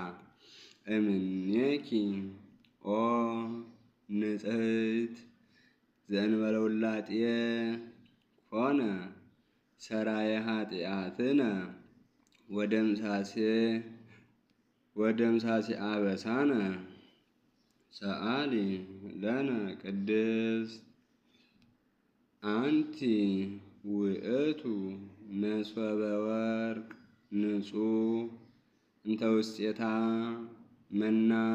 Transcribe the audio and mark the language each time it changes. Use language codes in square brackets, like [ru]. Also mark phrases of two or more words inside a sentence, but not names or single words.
[gez] እምኔኪ ኦ ንጽሕት ዘእንበለ ውላጤ ኮነ ሰራየ ኃጢአትነ ወደምሳሴ አበሳነ ሰአሊ ለነ ቅድስት አንቲ ውእቱ መሶበ ወርቅ ንጹሕ እንተ ውስቴታ መና